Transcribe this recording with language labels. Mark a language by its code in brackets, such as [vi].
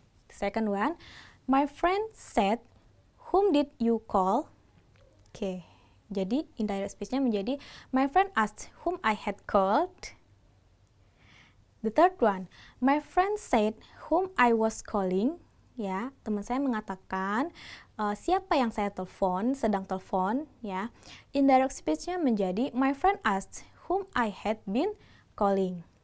[en] Second one, my friend said, whom did you call? [id] Oke, jadi [en] indirect speech-nya menjadi, my friend asked whom I had called. The third one, my friend said whom I was calling. [id] Ya, teman saya mengatakan siapa yang saya telepon, sedang telepon. [en] Ya, indirect speech-nya menjadi my friend asked whom I had been calling.